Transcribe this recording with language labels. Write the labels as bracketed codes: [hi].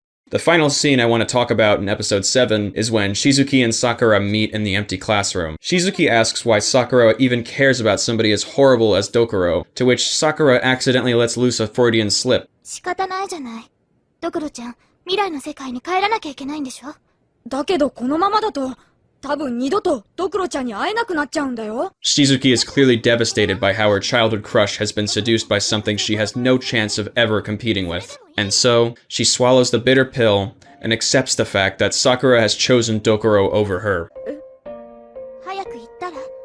[en] The final scene I want to talk about in episode 7 is when Shizuki and Sakura meet in the empty classroom. Shizuki asks why Sakura even cares about somebody as horrible as Dokuro, to which Sakura accidentally lets loose a Freudian slip. [ja] 仕方ないじゃない。ドクロちゃん、未来の世界に帰らなきゃいけないんでしょ？だけどこのままだと多分二度とドクロちゃんに会えなくなっちゃうんだよ。 [en] Shizuki is clearly devastated by how her childhood crush has been seduced by something she has no chance of ever competing with. And so, she swallows the bitter pill and accepts the fact that Sakura has chosen Dokuro over her. [ja] 早く行ったら？